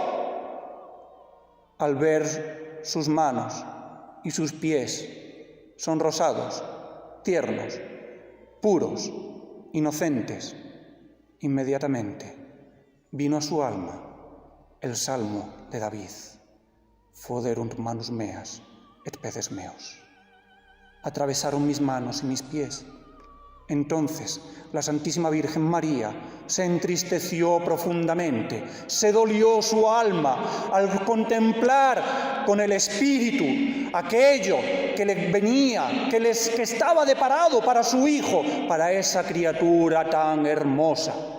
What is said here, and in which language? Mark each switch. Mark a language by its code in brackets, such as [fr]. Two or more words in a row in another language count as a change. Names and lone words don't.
[es] al ver sus manos y sus pies sonrosados, tiernos, puros, inocentes, inmediatamente vino a su alma el salmo de David: [la] Foderunt manus meas et pedes meos. [es] Atravesaron mis manos y mis pies. Entonces la Santísima Virgen María se entristeció profundamente, se dolió su alma al contemplar con el Espíritu aquello que le venía, que estaba deparado para su Hijo, para esa criatura tan hermosa.